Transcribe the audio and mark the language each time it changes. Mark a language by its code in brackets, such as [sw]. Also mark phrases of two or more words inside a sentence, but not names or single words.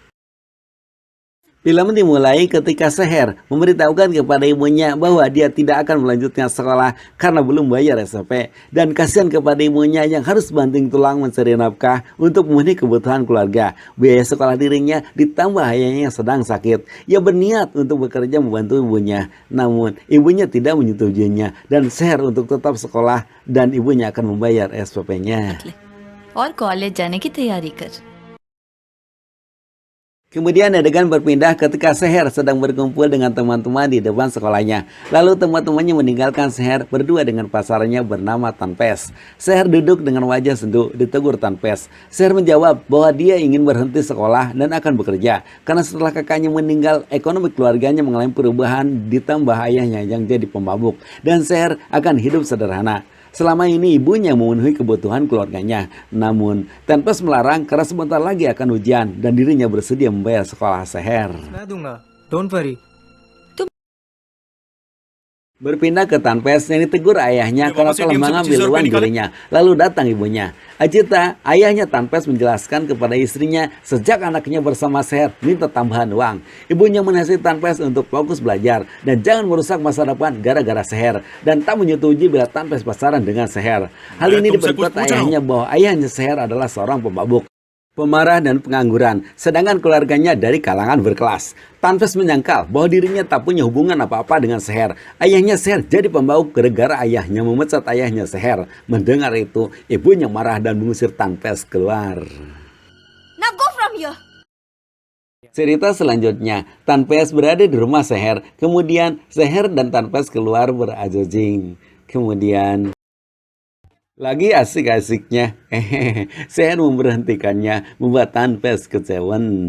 [id] Film dimulai ketika Seher memberitahukan kepada ibunya bahwa dia tidak akan melanjutkan sekolah karena belum bayar SPP, dan kasihan kepada ibunya yang harus banting tulang mencari nafkah untuk memenuhi kebutuhan keluarga. Biaya sekolah dirinya ditambah ayahnya yang sedang sakit. Ia berniat untuk bekerja membantu ibunya, namun ibunya tidak menyetujuinya dan Seher untuk tetap sekolah dan ibunya akan membayar SPP-nya. [hi] और कॉलेज जाने की तैयारी कर। [id] Kemudian adegan berpindah ketika Seher sedang berkumpul dengan teman-teman di depan sekolahnya. Lalu teman-temannya meninggalkan Seher berdua dengan pasangannya bernama Tanpes. Seher duduk dengan wajah sendu, ditegur Tanpes. Seher menjawab bahwa dia ingin berhenti sekolah dan akan bekerja. Karena setelah kakaknya meninggal, ekonomi keluarganya mengalami perubahan ditambah ayahnya yang jadi pemabuk. Dan Seher akan hidup sederhana. Selama ini ibunya memenuhi kebutuhan keluarganya. Namun, Tanpes melarang karena sebentar lagi akan ujian dan dirinya bersedia membayar sekolah Seher. [en] Don't worry. [id] Berpindah ke Tanpes yang ditegur ayahnya karena telah mengambil uang dirinya. Lalu datang ibunya. Ajita, ayahnya Tanpes menjelaskan kepada istrinya sejak anaknya bersama Seher minta tambahan uang. Ibunya menasihati Tanpes untuk fokus belajar dan jangan merusak masa depan gara-gara Seher, dan tak menyetujui bila Tanpes pacaran dengan Seher. Hal ini diperkuat ayahnya bahwa ayahnya Seher adalah seorang pemabuk, pemarah, dan pengangguran, sedangkan keluarganya dari kalangan berkelas. Tanpes menyangkal bahwa dirinya tak punya hubungan apa-apa dengan Seher. Ayahnya Seher jadi pemabuk gara-gara ayahnya memecat ayahnya Seher. Mendengar itu, ibunya marah dan mengusir Tanpes keluar. [en] Now go from here. [id] Cerita selanjutnya, Tanpes berada di rumah Seher. Kemudian Seher dan Tanpes keluar berajojing. Kemudian lagi asik-asiknya, Seher memberhentikannya, membuat Tanpes kecewa.